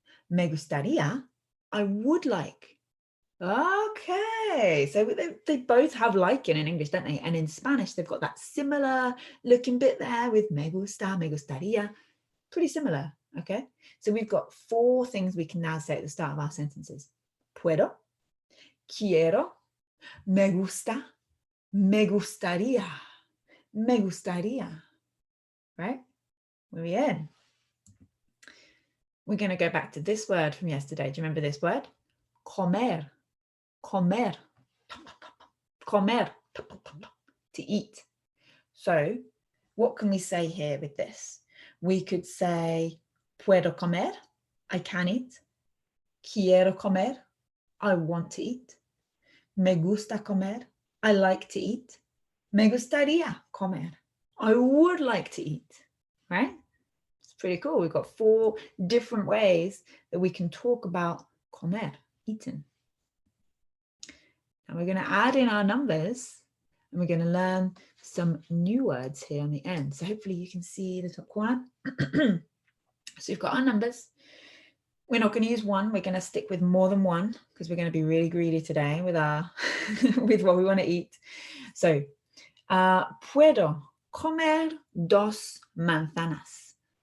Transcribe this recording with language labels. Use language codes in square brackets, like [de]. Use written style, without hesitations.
[es] Me gustaría, [en] I would like. Okay, so they both have like in English, don't they? And in Spanish, they've got that similar looking bit there with [es] me gusta, me gustaría. [en] Pretty similar, okay? So we've got 4 things we can now say at the start of our sentences. [es] Puedo, quiero, me gusta, me gustaría, me gustaría, right? Muy bien. [en] We're going to go back to this word from yesterday. Do you remember this word? Comer, comer, comer, to eat. So what can we say here with this? We could say, [es] puedo comer, [en] I can eat. [es] Quiero comer, [en] I want to eat. [es] Me gusta comer, [en] I like to eat. [es] Me gustaría comer, [en] I would like to eat, right? It's pretty cool. We've got 4 different ways that we can talk about comer, eating. And we're going to add in our numbers and we're going to learn some new words here on the end. So hopefully you can see the top corner. So you've got our numbers. We're not going to use 1. We're going to stick with more than 1 because we're going to be really greedy today with our with what we want to eat. [es] So, puedo comer 2 manzanas.